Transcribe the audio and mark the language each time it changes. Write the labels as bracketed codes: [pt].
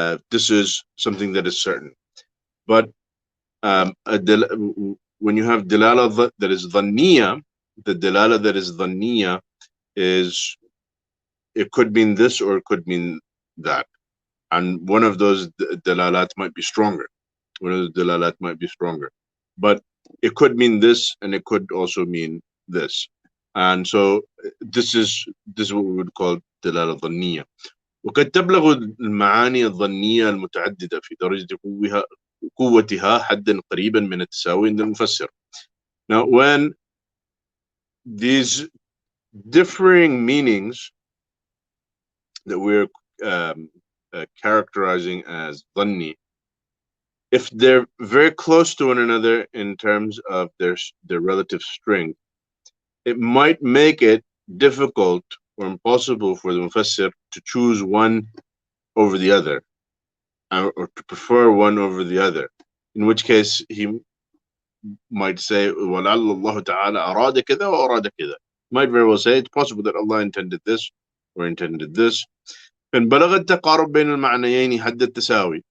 [en] This is something that is certain. But when you have dilala that is dhanniya, the dilala that is dhanniya is, it could mean this or it could mean that. And one of those dalalat might be stronger. One of those dalalat might be stronger. But it could mean this and it could also mean this. And so this is what we would call دلالة ظنية. [ar] وقد تبلغ المعاني الظنية المتعددة في درجة قوتها حدا قريبا من التساوي عند المفسر. [en] Now, when these differing meanings that we're characterizing as dhanni, if they're very close to one another in terms of their relative strength, it might make it difficult or impossible for the Mufassir to choose one over the other, or to prefer one over the other, in which case he might say, [ar] وَلَعَلَّ اللَّهُ تَعَالَى أَرَادَ كَذَا وَأَرَادَ كَذَا. [en] Might very well say it's possible that Allah intended this or intended this. [ar] فإن بلغ التقارب بين المعنيين حد التساوي.